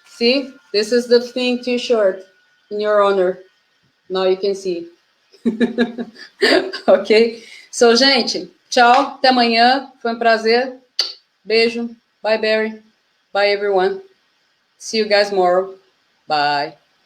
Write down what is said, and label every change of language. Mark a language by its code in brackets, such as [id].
[en] See, this is the Thing t-shirt in your honor. Now you can see. Ok? [pt] So, gente, tchau, até amanhã. Foi um prazer. Beijo. [en] Bye, Barry. Bye, everyone. See you guys tomorrow. Bye.